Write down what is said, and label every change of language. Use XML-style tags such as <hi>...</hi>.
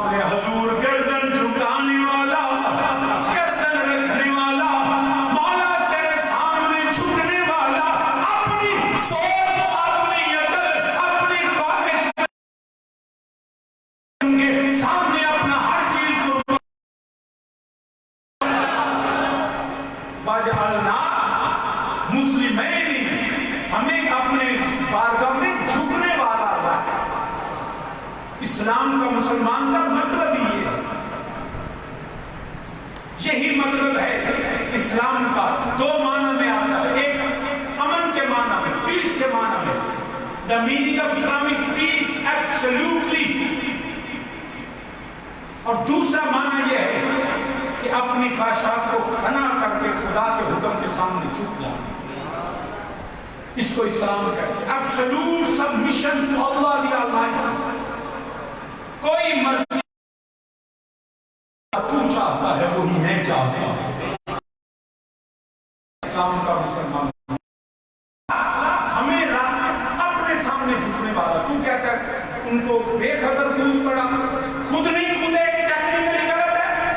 <ur>اپنے حضور گردن جھکانے والا، گردن رکھنے والا، مولا تیرے سامنے جھکنے والا، اپنی سوچ، اپنی عقل، اپنی خواہش کے سامنے اپنا ہر چیز کو</ur> <ar>وَجْعَلْنَا مُسْلِمَيْنِ،</ar> <ur>ہمیں اپنے بارگاہ میں جھکنے والا. اسلام کا، مسلمان کا مطلب ہی ہے، یہی مطلب ہے اسلام کا. دو معنی میں آتا ہے، ایک امن کے معنی میں، پیس کے معنی میں.</ur> <en>The meaning of Islam is peace, absolutely.</en> <ur>اور دوسرا معنی یہ ہے کہ اپنی خواہشات کو فنا کر کے خدا کے حکم کے سامنے جھک جانا. اس کو اسلام کہتے ہیں.</ur> <en>Absolute submission to Allah the Almighty.</en> <ur>کوئی مرضی تو چاہتا ہے وہی میں چاہتا ہوں. اسلام کا مسلمان ہمیں اپنے سامنے جھکنے والا. تو کہتا ہے ان کو بے خبر کیوں پڑا، خود نہیں کھدے، ٹیکنیکلی غلط ہے.</ur>